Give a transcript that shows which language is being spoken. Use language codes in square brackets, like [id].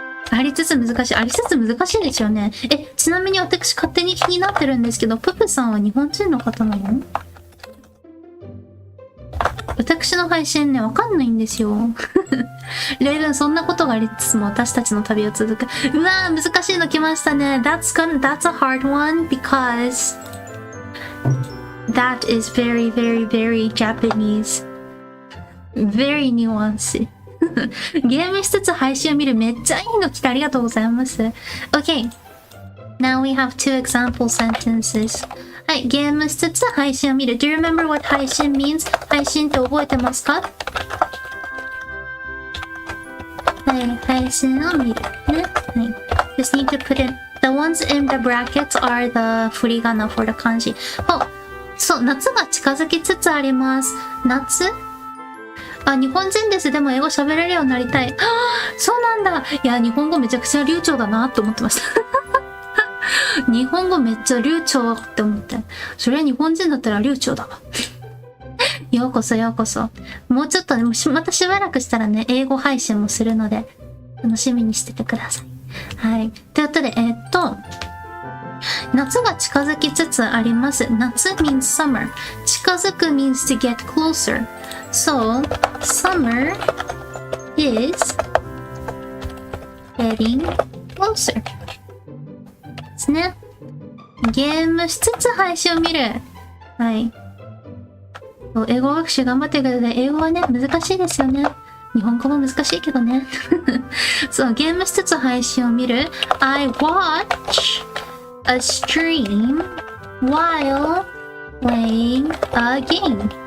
[ja] ありつつ難しいですよね。ちなみに私勝手に気になってるんですけど、ププさんは日本人の方なの？私の配信ね、わかんないんですよ。例文そんなことがありつつも私たちの旅を続く。うわー、難しいの来ましたね。 [en] That's a hard one because that is very, very, very Japanese. Very nuanced. [ja] ゲームしつつ配信を見るめっちゃいいの来てありがとうございます。 [en] Okay. Now we have two example sentences. [ja] はい、ゲームしつつ配信を見る。 [en] Do you remember what 配信 means? [ja] 配信って覚えてますか？はい、配信を見る。ね。はい。 [en] Just need to put it. The ones in the brackets are the 振り仮名 for the 漢字。 [ja] そう、夏が近づきつつあります。夏？あ、日本人です。でも英語喋れるようになりたい。そうなんだ。いや、日本語めちゃくちゃ流暢だなって思ってました。日本語めっちゃ流暢って思って。それは日本人だったら流暢だわ。ようこそようこそ。もうちょっとね、またしばらくしたらね、英語配信もするので、楽しみにしててください。はい。ということで、夏が近づきつつあります。 [en] 夏 means summer. 近づく means to get closer. So, summer is getting closer. [ja] ですね。ゲームしつつ配信を見る。はい。英語学習頑張ってください。英語はね、難しいですよね。日本語も難しいけどね。そう、ゲームしつつ配信を見る。 [en] I watch a stream while playing a game.